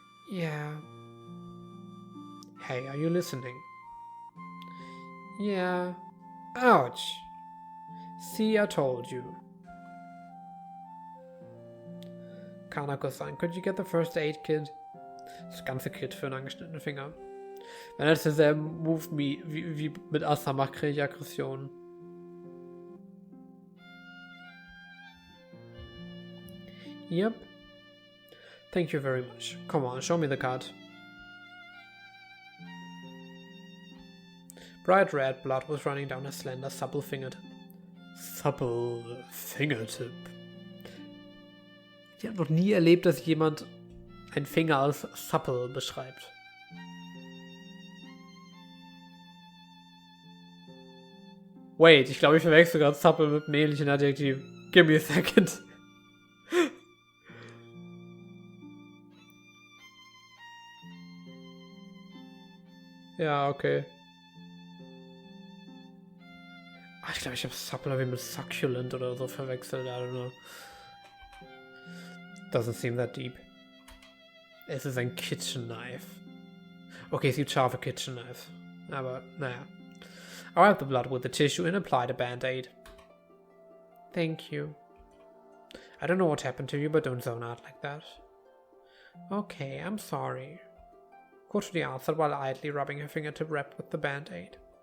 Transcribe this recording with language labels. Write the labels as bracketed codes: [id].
[en] Yeah. Hey, are you listening? Yeah. Ouch! See, I told you. Kanako-san, could you get the first aid kit? [de] Das ganze Kit für einen angeschnittenen Finger. Wenn er denselben Move wie mit Asa macht, kriege ich Aggression. [en] Yep. Thank you very much. Come on, show me the card. Bright red blood was running down her slender, supple fingertip. Supple Fingertip. [de] Ich habe noch nie erlebt, dass jemand einen Finger als supple beschreibt. [en] Wait, [de] ich glaube, ich verwechsel gerade supple mit einem ähnlichen Adjektiv. [en] Give me a second. [de] Ja, okay. Ich glaube, ich habe supple mit succulent oder so verwechselt. [en] I don't know. Doesn't seem that deep. [de] Es ist ein Kitchen Knife. Okay, es gibt scharfe Kitchen Knives. Aber, naja. [en] I wiped the blood with the tissue and applied a band-aid. Thank you. I don't know what happened to you, but don't zone out like that. Okay, I'm sorry. Kotori answered while idly rubbing her fingertip wrapped with the band-aid.